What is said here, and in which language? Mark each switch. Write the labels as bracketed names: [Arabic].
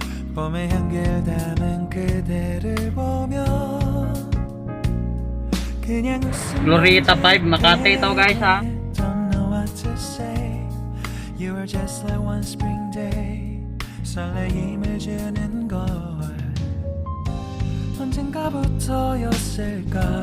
[Korean] 봄의 향기를 담은 그대를 보며 그냥 [Filipino] Glorieta 5, Makati ito guys, ha? [English] Don't know what to say. You were just like one spring day. [Korean] 설레임을 주는 걸 언젠가부터였을까.